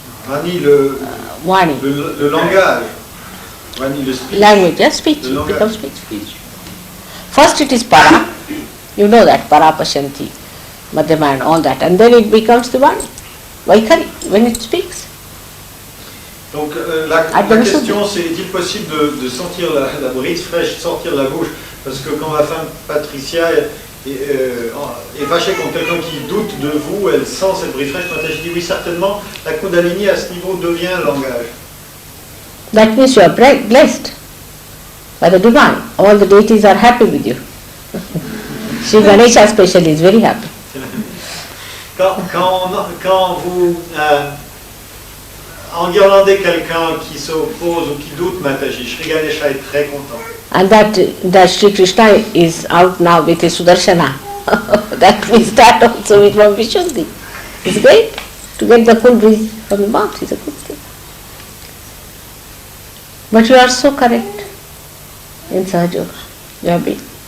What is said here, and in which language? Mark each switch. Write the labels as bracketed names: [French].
[Sanskrit] Vani, Vani. [French] le langage. Vani, le speech. [English] Language, yes, speech. [French] Le [English] It [French] langage. [English] becomes speech. First it is para. You know that, para pashanti, madhyama and all that. And then it becomes the Vani. Vaikhari, when it speaks. [French] Donc la question c'est, est-il possible de sentir la brise fraîche sortir de la bouche? Parce que quand ma femme Patricia est fâchée contre quelqu'un qui doute de vous, elle sent cette brise fraîche. Quand je dis oui, certainement, la Kundalini à ce niveau devient un langage. [English] That means you are blessed by the divine. All the deities are happy with you. Sri Ganesha especially is very happy. [French] Quand vous enguirlandez quelqu'un qui s'oppose ou qui doute Mataji, Sri Ganesha est très content. [English] And that Sri Krishna is out now with his Sudarshana. That we start also with from Vishuddhi. It's great to get the cool breeze from the mouth. It's a good thing. But you are so correct in Sahaja Yoga. You have been.